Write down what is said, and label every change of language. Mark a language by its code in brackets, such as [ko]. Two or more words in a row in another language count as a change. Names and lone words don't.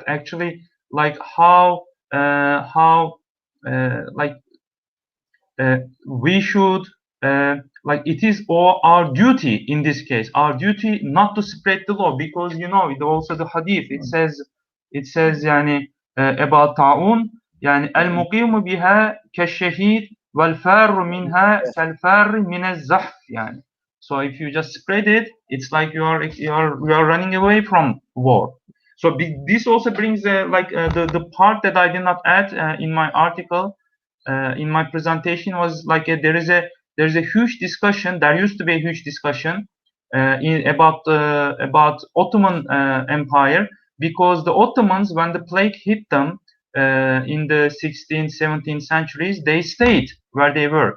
[en] Actually, like how we should like it is our duty in this case, our duty not to spread the law, because you know it also the hadith, it says yani about ta'un, yani [ar] المقيم بها كالشهيد والفار منها كالفار من الزحف, [en] yani. So if you just spread it, it's like you are running away from war. So this also brings the part that I did not add in my article, in my presentation, was like there is a huge discussion. There used to be a huge discussion about Ottoman Empire, because the Ottomans, when the plague hit them in the 16th, 17th centuries, they stayed where they were.